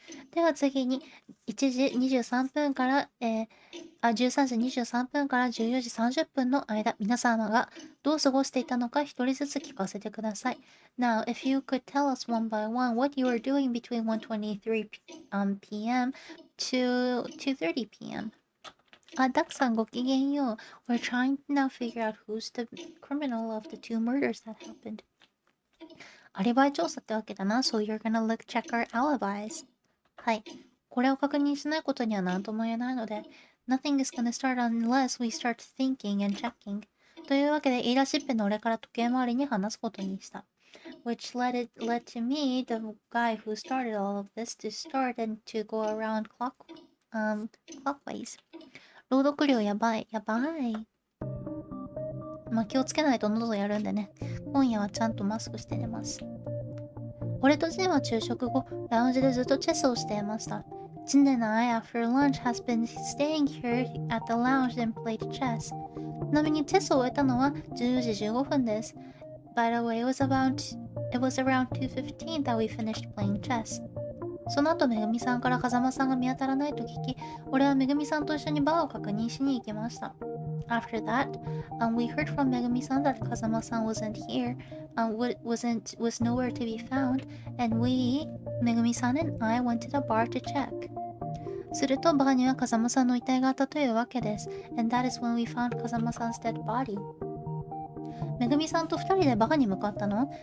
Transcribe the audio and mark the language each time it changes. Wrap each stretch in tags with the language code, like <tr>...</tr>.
<ja>では次に1時23分から、13時23分から14時30分の間、皆様がどう過ごしていたのか一人ずつ聞かせてください。</ja> <en>Now, if you could tell us one by one what you were doing between 1:23 p.m. to 2:30 p.m.</en> <ja>ダクさんごきげんよう。</ja> <en>We're trying to now figure out who's the criminal of the 2 murders that happened.</en> <ja>アリバイ調査ってわけだな。</ja> <en>So you're gonna look check our alibis.</en> <ja>はい。これを確認しないことには何とも言えないので、</ja> <en>Nothing is gonna start unless we start thinking and checking.</en> <ja>というわけで、言い出しっぺの俺から時計回りに話すことにした。</ja> <en>Which led to me, the guy who started all of this, to start and to go around clockways.</en> <ja>朗読量やばい。やばい。まあ、気をつけないと喉やるんでね。今夜はちゃんとマスクして寝ます。俺とジンは昼食後、ラウンジでずっとチェスをしていました。</ja> <en>ジン and I, after lunch, has been staying here at the lounge and played chess.</en> <ja>ちなみにチェスを終えたのは14時15分です。</ja> <en>By the way, it was around 2:15 that we finished playing chess.</en> <ja>その後、めぐみさんから風間さんが見当たらないと聞き、俺はめぐみさんと一緒にバーを確認しに行きました。</ja> <en>After that, we heard from Megumi-san that Kazama-san wasn't here, was nowhere to be found, and we, Megumi-san and I, went to the bar to check.</en> <ja>するとバーには風間さんの遺体があったというわけです。</ja> <en>And that is when we found Kazama-san's dead body.</en> <ja>めぐみさんと2人でバーに向かったの？</ja>